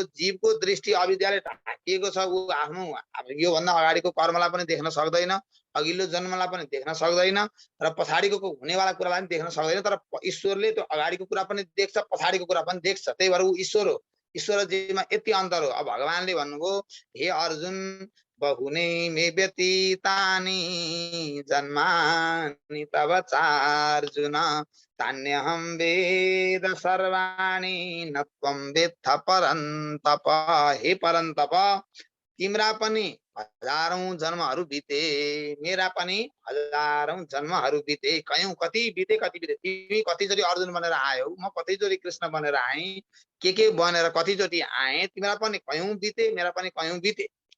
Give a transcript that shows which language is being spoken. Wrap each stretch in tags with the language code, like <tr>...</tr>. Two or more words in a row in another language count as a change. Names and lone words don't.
<ne>जीवको दृष्टि अविद्याले ढाकिएको छ, ऊ आफ्नो योभन्दा अगाडिको कर्मलाई पनि देख्न सक्दैन, अघिल्लो जन्मलाई पनि देख्न सक्दैन र पछाडिको हुनेवाला कुरालाई पनि देख्न सक्दैन। तर ईश्वरले त्यो अगाडिको कुरा पनि देख्छ, पछाडिको कुरा पनि देख्छ, त्यही भएर ऊ ईश्वर हो। ईश्वर जीवमा यति अन्तर हो। अब भगवानले भन्नुभयो</ne> <sa>हे अर्जुन बहुनैमे व्यतीतानि जन्मानि तव चार्जुन तान्यहं वेद सर्वाणि न त्वं वेत्थ परन्तप।</sa> <ne>हे परन्तप तिम्रा पनि हजारौं जन्महरू बिते, मेरा पनि हजारौं जन्महरू बिते, कयौं कति बिते कति बिते। तिमी कतिचोटि अर्जुन बनेर आयौ, म कतिचोटि कृष्ण बनेर आएँ, के बनेर कतिचोटि आएँ, तिमीलाई पनि कयौं बिते, मेरा पनि कयौं बिते।</ne>